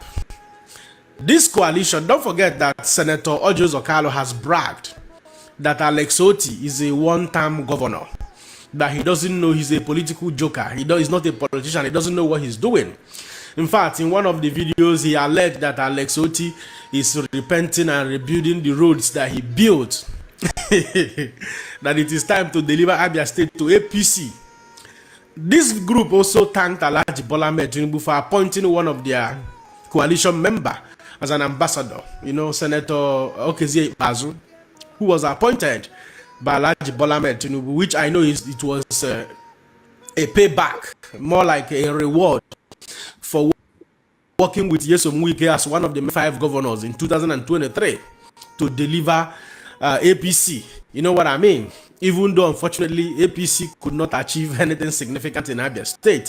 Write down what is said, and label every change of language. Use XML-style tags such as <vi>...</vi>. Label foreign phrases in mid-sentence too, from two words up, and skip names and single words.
<en>This coalition, don't forget that Senator Orji Uzor Kalu has bragged that Alex Oti is a one-term governor, that he doesn't know he's a political joker. He's not a politician. He doesn't know what he's doing. In fact, in one of the videos, he alleged that Alex Oti is repenting and rebuilding the roads that he built. That it is time to deliver Abia State to APC. This group also thanked Alhaji Bola Ahmed Tinubu for appointing one of their coalition members as an ambassador. Senator Okezie Ikpeazu, who was appointed by Alhaji Bola Ahmed Tinubu, which I know it was a payback, more like a reward for working with Nyesom Wike as one of the 5 governors in 2023 to deliver APC. You know what I mean? Even though, unfortunately, APC could not achieve anything significant in Abia State.</en>